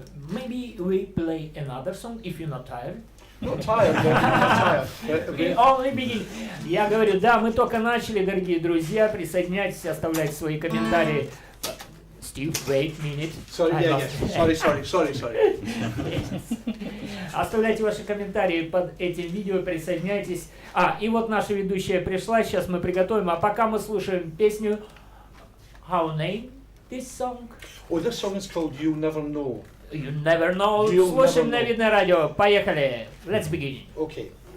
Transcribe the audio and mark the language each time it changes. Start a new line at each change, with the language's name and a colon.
English: Maybe we play another song if you're not tired. Not tired, yeah, not tired. We only begin.
Russian: Я говорю, да, мы только начали, дорогие друзья. Присоединяйтесь, оставляйте свои комментарии.
English: Steve, wait a minute. Sorry, sorry.
Russian: Оставляйте ваши комментарии под этим видео, присоединяйтесь. И вот наша ведущая пришла, сейчас мы приготовим. А пока мы слушаем песню How Name This Song.
English: Oh, this song is called You'll Never Know. You Never Know. You'll
Russian: Слушаем
English: never
Russian: на
English: know.
Russian: Видное радио. Поехали.
English: Let's begin. Okay.